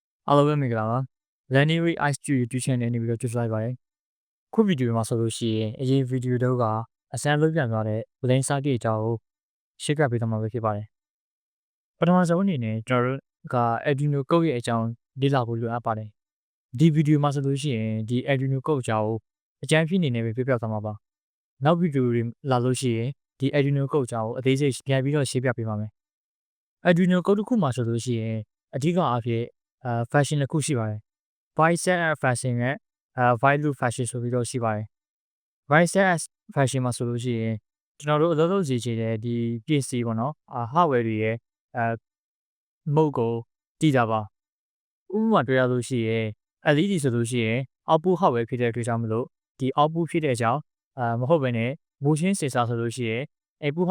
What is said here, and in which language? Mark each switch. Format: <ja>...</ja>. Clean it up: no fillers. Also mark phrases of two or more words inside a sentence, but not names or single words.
<my>အားလုံးပဲမင်္ဂလာပါ Laney Ice YouTube Channel နေပြီးတော့ကြိုဆိုလိုက်ပါတယ်ခုဗီဒီယိုမှာဆိုလို့ရှိရင်အရင်ဗီဒီယိုတော့ကအစမ်းလုံးပြန်သွားတဲ့</my> <en>Blend Circuit</en> <my>အကြောင်းကိုရှင်းပြပေးသွားမှာဖြစ်ပါတယ်ပထမဆုံးအနေနဲ့ကျွန်တော်တို့က</my> <en>Arduino Code</en> <my>ရဲ့အကြောင်းလေ့လာဖို့လိုအပ်ပါတယ်ဒီဗီဒီယိုမှာဆိုလို့ရှိရင်ဒီ</my> <en>Arduino Code</en> <my>အကြောင်းကိုအကြမ်းဖျင်းအနေနဲ့ပဲပြပြသွားမှာပါနောက်ဗီဒီယိုတွေ လာလို့ရှိရင်ဒီ</my> <en>Arduino Code</en> <my>အကြောင်းကိုအသေးစိတ်ပြန်ပြီးတော့ရှင်းပြပေးပါမယ်</my> <en>Arduino Code</en> <my>တစ်ခုမှာဆိုလို့ရှိရင်အဓိကအားဖြင့်fashion တစ်ခုရှိပါတယ်</my> <en>void set fashion</en> <my>နဲ့</my> <en>void loop fashion</en> <my>ဆိုပြီးတော့ရှိပါတယ်</my> <en>void set fashion</en> <my>မှာဆိုလို့ရှိရင်ကျွန်တော်တို့အလုပ်လုပ်စီချင်တဲ့ဒီ ပစ္စည်းပေါ့နော်hardware တွေရဲ့mode ကိုတည်တာပါဥပမာတွေ့ရလို့ရှိရင် LED ဆိုလို့ရှိရင်</my> <en>output hardware</en> <my>ဖြစ်တဲ့အတွက်ကြောင့်မလို့ဒီ output ဖြစ်တဲ့အကြောင်းမဟုတ်ဘဲနဲ့</my> <en>motion sensor</en> <my>ဆိုလို့ရှိရင် input</my>